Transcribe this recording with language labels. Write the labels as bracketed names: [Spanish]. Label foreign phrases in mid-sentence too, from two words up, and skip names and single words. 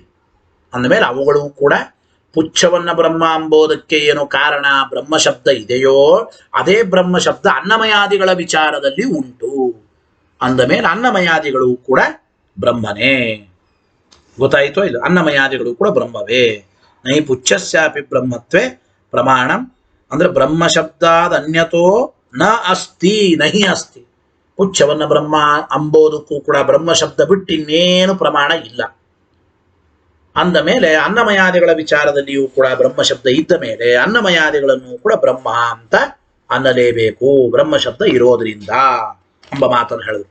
[Kannada] ಅಂದಮೇಲೆ ಅವುಗಳು ಕೂಡ ಪುಚ್ಛವನ್ನ ಬ್ರಹ್ಮ ಅಂಬೋದಕ್ಕೆ ಏನು ಕಾರಣ ಬ್ರಹ್ಮ ಶಬ್ದ ಇದೆಯೋ ಅದೇ ಬ್ರಹ್ಮ ಶಬ್ದ ಅನ್ನಮಯಾದಿಗಳ ವಿಚಾರದಲ್ಲಿ ಉಂಟು. ಅಂದ ಮೇಲೆ ಅನ್ನಮಯಾದಿಗಳು ಕೂಡ ಬ್ರಹ್ಮನೇ. ಗೊತ್ತಾಯಿತೋ ಇಲ್ಲ? ಅನ್ನಮಯಾದಿಗಳು ಕೂಡ ಬ್ರಹ್ಮವೇ. [Sanskrit] ನೈ ಪುಚ್ಛಸ್ಯಾಪಿ ಬ್ರಹ್ಮತ್ವೇ ಪ್ರಮಾಣಂ. ಅಂದ್ರೆ ಬ್ರಹ್ಮ ಶಬ್ದಾದ ಅನ್ಯತೋ ನ ಅಸ್ತಿ, ನಹಿ ಅಸ್ತಿ. [Kannada] ಪುಚ್ಛವನ್ನ ಬ್ರಹ್ಮ ಅಂಬೋದಕ್ಕೂ ಕೂಡ ಬ್ರಹ್ಮ ಶಬ್ದ ಬಿಟ್ಟು ಇನ್ನೇನು ಪ್ರಮಾಣ ಇಲ್ಲ. ಅಂದ ಮೇಲೆ ಅನ್ನಮಯಾದಿಗಳ ವಿಚಾರದಲ್ಲಿಯೂ ಕೂಡ ಬ್ರಹ್ಮ ಶಬ್ದ ಇದ್ದ ಮೇಲೆ ಅನ್ನಮಯಾದಿಗಳನ್ನು ಕೂಡ ಬ್ರಹ್ಮ ಅಂತ ಅನ್ನಲೇಬೇಕು, ಬ್ರಹ್ಮ ಶಬ್ದ ಇರೋದ್ರಿಂದ ಎಂಬ ಮಾತನ್ನು ಹೇಳಿದ್ರು.